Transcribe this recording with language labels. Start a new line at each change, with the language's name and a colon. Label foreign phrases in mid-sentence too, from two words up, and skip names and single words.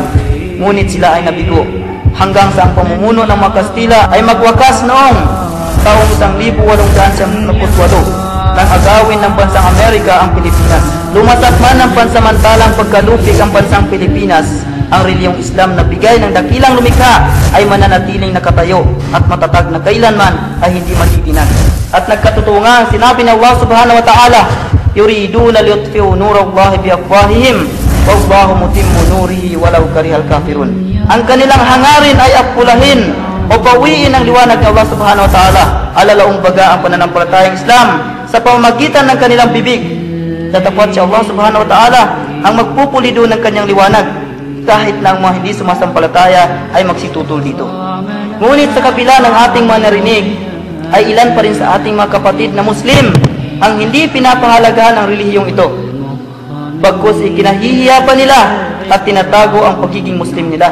Filipino: Ngunit sila ay nabigo hanggang sa ang pamumuno ng mga Kastila ay magwakas noong taong 1898 nang agawin ng bansang Amerika ang Pilipinas. Lumatak man ng pansamantalang pagkalupig ang bansang Pilipinas, ang reliyong Islam na bigay ng dakilang lumikha ay mananatiling nakatayo at matatag na kailanman ay hindi matitinag. At nagkatotoo nga ang sinabi ng Allah
Arabic: سبحانه وتعالى, يريدون ليطفئوا نور الله بأفواههم والله متم نوره ولو كره الكافرون.
Filipino: Ang kanilang hangarin ay apulahin o bawiin ang liwanag ng Allah
Arabic: سبحانه وتعالى,
Filipino: alalaong baga ang pananampalatayang Islam sa pamamagitan ng kanilang bibig. Tatapat si Allah
Arabic: سبحانه وتعالى
Filipino: ang magpupulido ng kanyang liwanag, kahit na ang mga hindi sumasampalataya ay magsitutol dito. Ngunit sa kabila ng ating mga narinig, ay ilan pa rin sa ating mga kapatid na Muslim ang hindi pinapahalagahan ang relihiyong ito. Bagkus ikinahihiya pa nila at tinatago ang pagiging Muslim nila.